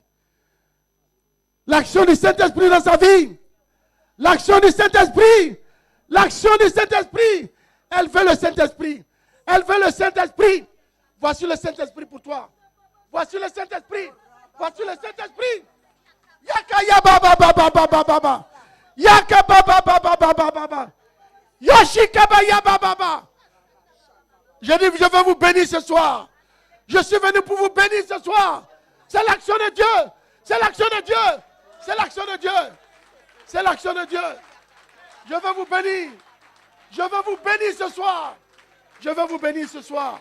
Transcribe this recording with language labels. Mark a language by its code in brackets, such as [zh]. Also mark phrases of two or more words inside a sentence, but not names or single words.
[fr] L'action du Saint-Esprit dans sa vie. L'action du Saint-Esprit. L'action du Saint-Esprit. Elle veut le Saint-Esprit. Elle veut le Saint-Esprit. Voici le Saint-Esprit pour toi. Voici le Saint-Esprit. Voici le Saint-Esprit. Yaka baba baba baba baba. Yaka baba baba baba baba. Yoshikaba yaba baba. Je dis, je veux vous bénir ce soir. Je suis venu pour vous bénir ce soir. C'est l'action de Dieu. C'est l'action de Dieu. C'est l'action de Dieu. C'est l'action de Dieu. Je veux vous bénir. Je veux vous bénir ce soir. Je veux vous bénir ce soir.